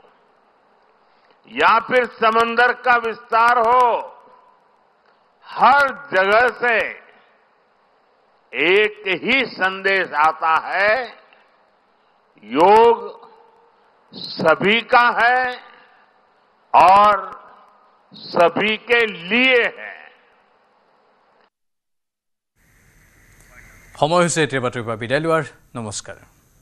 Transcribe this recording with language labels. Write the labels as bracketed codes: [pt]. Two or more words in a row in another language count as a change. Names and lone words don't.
[hi] या फिर समंदर का विस्तार हो हर जगह से एक ही संदेश आता है योग सभी का है और सभी के लिए है [as] সময় হৈছে এতিয়া বাতৰিৰ পৰা বিদায় লোৱাৰ নমস্কাৰ